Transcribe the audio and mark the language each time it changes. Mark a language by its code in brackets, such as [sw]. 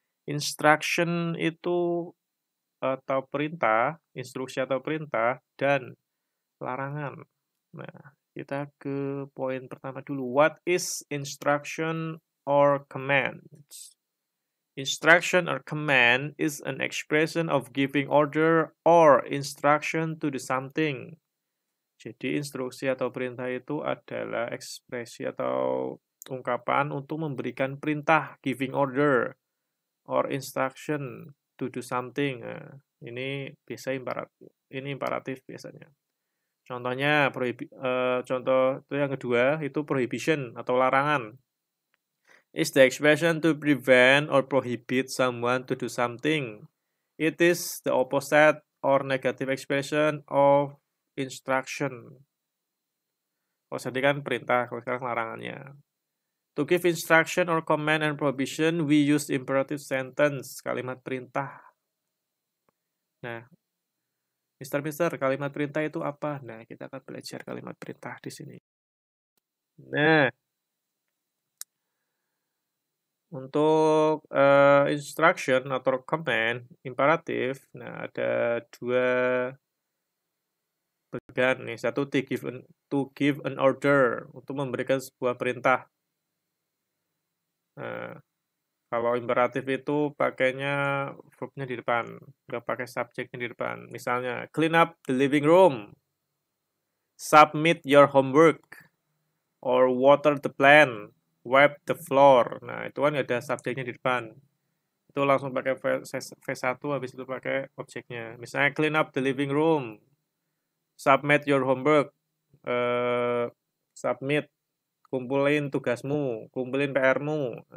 [id] Instruction itu atau perintah, instruksi atau perintah, dan larangan. Nah, kita ke poin pertama dulu. [en] What is instruction or command? Instruction or command is an expression of giving order or instruction to do something. [id] Jadi instruksi atau perintah itu adalah ekspresi atau ungkapan untuk memberikan perintah, [en] giving order, or instruction to do something. [id] Nah, ini biasa imperatif biasanya. Contohnya, contoh itu yang kedua itu prohibition atau larangan. [en] Is the expression to prevent or prohibit someone to do something. It is the opposite or negative expression of instruction. [id] Kalau tadi kan perintah, kalau sekarang larangannya. [en] To give instruction or command and prohibition, we use imperative sentence, [id] kalimat perintah. Nah, Mister, kalimat perintah itu apa? Nah, kita akan belajar kalimat perintah di sini. Nah, untuk instruction atau command, imperatif, nah ada dua bagian nih. Satu, [en] to give an order, [id] untuk memberikan sebuah perintah. Nah, kalau imperatif itu pakainya verbnya di depan, nggak pakai subjeknya di depan. [en] Misalnya, clean up the living room, submit your homework, or water the plant, wipe the floor. [id] Nah, itu kan ada subjeknya di depan. Itu langsung pakai V1, habis itu pakai objeknya. [en] Misalnya, clean up the living room, submit your homework, submit, [id] kumpulin tugasmu, kumpulin PR-mu.